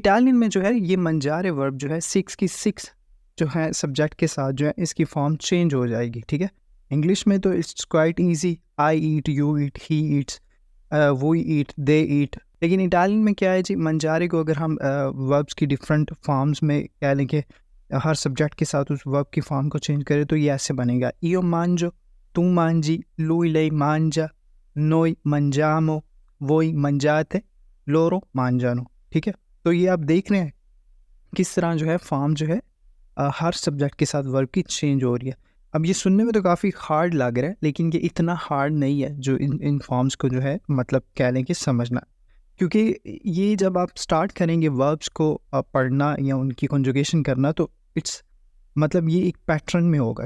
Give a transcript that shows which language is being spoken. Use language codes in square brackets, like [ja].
[hi] Italian में जो है ये मंजारे वर्ब जो है 6 की 6 जो है सब्जेक्ट के साथ जो है इसकी फॉर्म चेंज हो जाएगी। ठीक है, इंग्लिश में तो [en] It's quite easy, I eat, you eat, he eats, वो eat, they eat. [hi] लेकिन इटालियन में क्या है जी? मंजारे को अगर हम वर्ब्स की डिफरेंट फॉर्म्स में कह लें कि हर सब्जेक्ट के साथ उस वर्ब की फॉर्म को चेंज करें, तो ये ऐसे बनेगा। [it] io mangio, tu mangi, lui lei mangia, noi mangiamo, voi mangiate, loro mangiano। [hi] ठीक है, तो ये आप देख रहे हैं किस तरह जो है फॉर्म जो है हर सब्जेक्ट के साथ वर्ब की चेंज हो रही है। अब ये सुनने में तो काफ़ी हार्ड लग रहा है, लेकिन ये इतना हार्ड नहीं है जो इन फॉर्म्स को जो है मतलब कह लें कि समझना। क्योंकि ये जब आप स्टार्ट करेंगे वर्ब्स को पढ़ना या उनकी कंजुगेशन करना, तो इट्स मतलब ये एक पैटर्न में होगा।